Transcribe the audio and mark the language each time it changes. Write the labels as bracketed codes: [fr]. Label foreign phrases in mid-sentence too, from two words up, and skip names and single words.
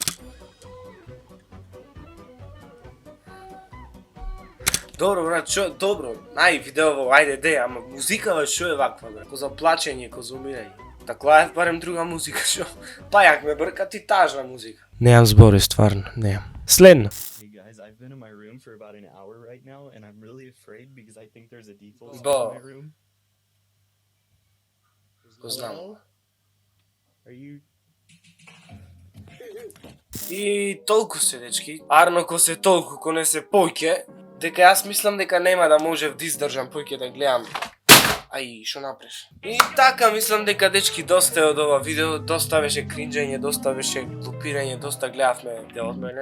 [mk] Добро, брат, шо, добро. Ај, видеово, ајде, де, ама музикава шо е ваква, брат? Ко за плачење, ко за умирање. Да клаев барем друга музика, шо? Пајак ме брка, ти тажна музика. Неам збори, стварно, неам. Следно. [en] I've been in my room for about an hour right now, and I'm really afraid because I think there's a default in my room. [mk] Го знам. [en] Are you... [mk] И толку се, дечки. Арно ко се толку, ко не се појке, дека јас мислам дека нема да можев да издржам појке да гледам. Ај, шо напреш? И така мислам дека, дечки, доста е од ова видео, доста беше кринџање, доста беше глупирање, доста гледавме видео од мене.